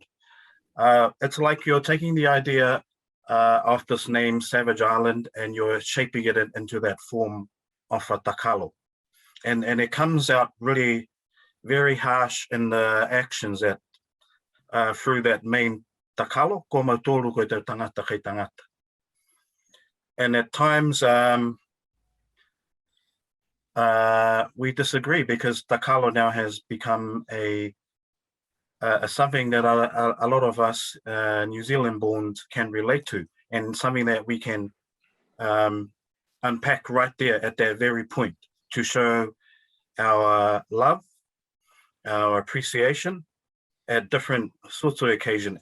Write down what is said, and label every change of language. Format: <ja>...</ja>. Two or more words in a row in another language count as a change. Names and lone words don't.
<en>It's like you're taking the idea of this name, Savage Island, and you're shaping it into that form of a Takalo. And it comes out really very harsh in the actions that through that main Takalo,</en> <niu>ko mautolu ko te tangata kei tangata.</niu> <en>And at times, we disagree because Takalo now has become a something that a lot of us New Zealand-born can relate to, and something that we can unpack right there at that very point to show our love, our appreciation at different sorts of occasion.</en>